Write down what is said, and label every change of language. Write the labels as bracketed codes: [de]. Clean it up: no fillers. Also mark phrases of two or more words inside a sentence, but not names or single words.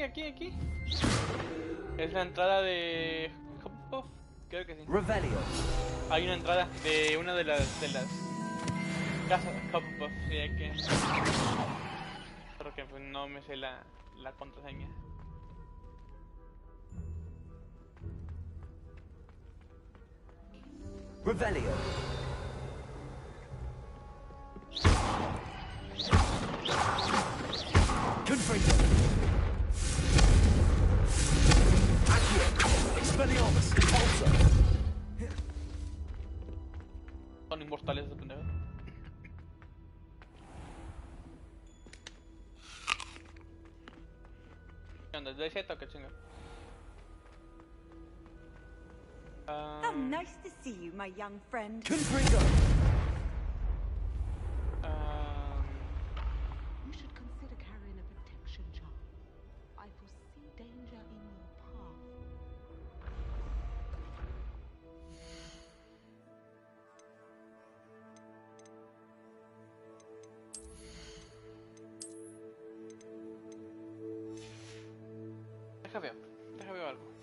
[es] Es la entrada de... Hufflepuff, creo que sí. Revelio. Hay una entrada de una de las casas de Hufflepuff, sí, hay que... Creo que pues, no me sé la contraseña. Revelio. Confringo. Accio. Expelliarmus. Repulsor. Son inmortales esos pendejos. ¿Qué onda? ¿De Z o qué chinga? [en] How nice to see you, my young friend. Confringo. You should consider carrying a protection charm. I foresee danger in your path. [es] Deja veo algo.